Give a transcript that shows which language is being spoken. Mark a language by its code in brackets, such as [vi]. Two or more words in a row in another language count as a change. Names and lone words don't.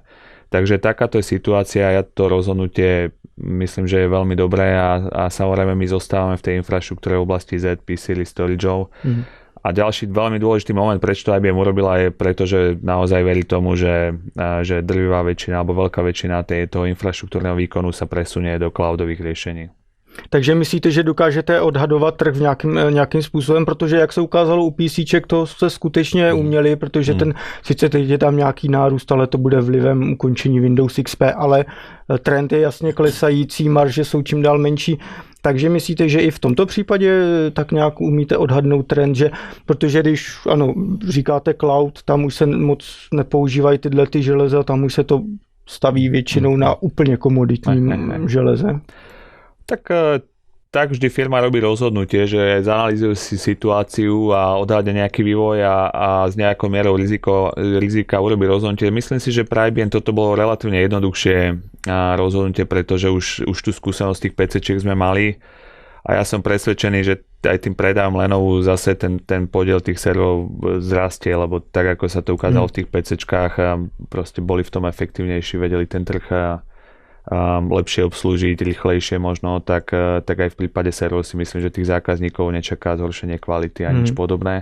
[sk] Takže takáto je situácia, ja to rozhodnutie myslím, že je veľmi dobré a samozrejme my zostávame v tej infraštruktúre v oblasti ZP, Series, Storageov. A ďalší veľmi dôležitý moment, prečo to IBM urobila, je preto, že naozaj verí tomu, že drvivá väčšina alebo veľká väčšina toho infraštruktúrneho výkonu sa presunie do cloudových riešení. [cs] Takže myslíte, že dokážete odhadovat trh v nějakým způsobem, protože jak se ukázalo u PCček, to se skutečně uměli, protože sice teď je tam nějaký nárůst, ale to bude vlivem ukončení Windows XP, ale trend je jasně klesající, marže jsou čím dál menší. Takže myslíte, že i v tomto případě tak nějak umíte odhadnout trend, že protože když ano, říkáte cloud, tam už se moc nepoužívají tyhle ty železa, tam už se to staví většinou na úplně komoditním železe. [sk] Tak vždy firma robí rozhodnutie, že zanalýzuje si situáciu a odhadne nejaký vývoj a s nejakou mierou rizika urobí rozhodnutie. Myslím si, že pre IBM toto bolo relatívne jednoduchšie rozhodnutie, pretože už tú skúsenosť tých PCčiek sme mali a ja som presvedčený, že aj tým predajom Lenovu zase ten podiel tých serverov zrastie, lebo tak ako sa to ukázalo v tých PCčkách, proste boli v tom efektívnejší, vedeli ten trh lepšie obslúžiť, rýchlejšie možno, tak aj v prípade serverov si myslím, že tých zákazníkov nečaká zhoršenie kvality a nič podobné.